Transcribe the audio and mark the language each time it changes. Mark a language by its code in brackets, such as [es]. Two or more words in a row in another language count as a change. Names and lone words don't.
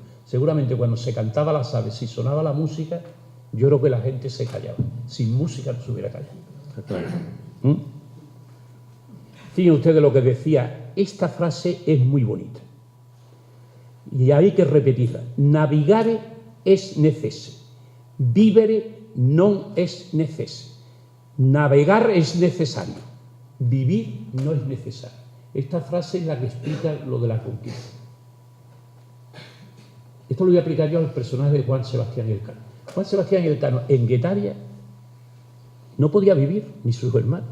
[es] Seguramente cuando se cantaba las aves y sonaba la música, yo creo que la gente se callaba. Sin música no se hubiera callado. Fíjense ustedes lo que decía. Esta frase es muy bonita y hay que repetirla. [la] Navigare es necese, vivere non es necese. [es] Navegar es necesario, vivir no es necesario. Esta frase es la que explica lo de la conquista. Esto lo voy a aplicar yo al personaje de Juan Sebastián Elcano. Juan Sebastián Elcano en Guetaria no podía vivir, ni sus hermanos.